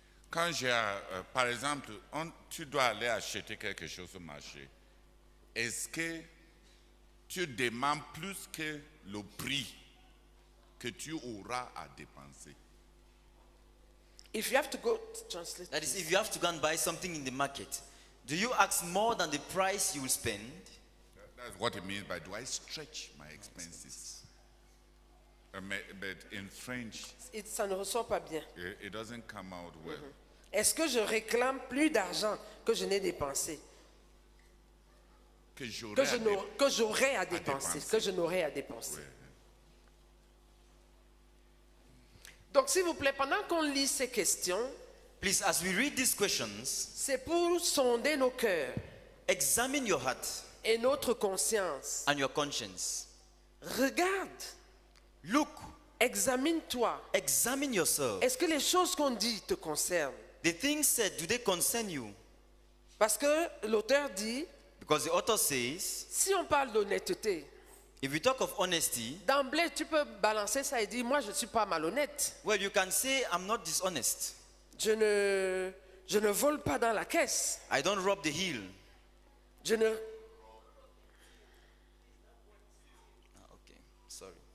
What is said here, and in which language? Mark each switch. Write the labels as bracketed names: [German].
[French] Quand j'ai, par exemple, tu dois aller acheter quelque chose au marché, est-ce que tu demandes plus que le prix que tu auras à dépenser? [English] If you have to go, translate. That is, if you have to go and buy something in the market, do you ask more than the price you will spend? That's what it means by do I stretch my expenses? But in French, [French] Ça ne ressort pas bien. [English] it doesn't come out well. [French] Est-ce que je réclame plus d'argent que je n'ai dépensé? Que j'aurai Que à j'aurais à dépenser, dépenser. que je n'aurais à dépenser. Ouais. Donc, s'il vous plaît, pendant qu'on lit ces questions, [English] Please, as we read these questions, [French] c'est pour sonder nos cœurs [English] examine your heart [French] et notre conscience. [English] and your conscience. [French] Regarde, [English] Look, [French] examine-toi. [English] examine yourself. [French] Est-ce que les choses qu'on dit te concernent? [English] The things said, do they concern you? [French] Parce que l'auteur dit, [English] Because the author says, [French] si on parle d'honnêteté, [English] if we talk of honesty, [French] d'emblée, tu peux balancer ça et dire, moi, je ne suis pas malhonnête. [English] well, you can say, I'm not dishonest. [French] Je ne vole pas dans la caisse. [English] I don't rob the hill. [French] Je ne, [English] Ah, okay, sorry.